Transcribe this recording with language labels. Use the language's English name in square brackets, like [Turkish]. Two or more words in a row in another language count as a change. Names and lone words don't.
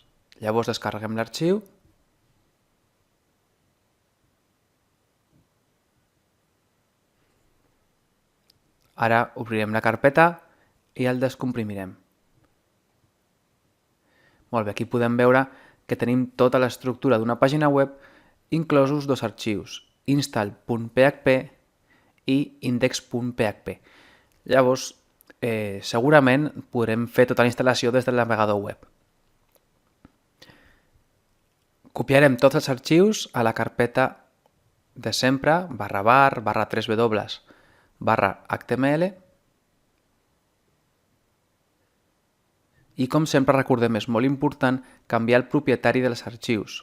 [Catalan] Llavors descarreguem l'arxiu Ara obrirem la carpeta i el descomprimirem. Molt bé, aquí podem veure que tenim tota l'estructura d'una pàgina web, inclosos dos arxius, install.php i index.php. Llavors, segurament podrem fer tota la instal·lació des del navegador web. Copiarem tots els arxius a la carpeta de sempre, /var, /3w, /html, i com sempre recordem, és molt important canviar el propietari dels arxius.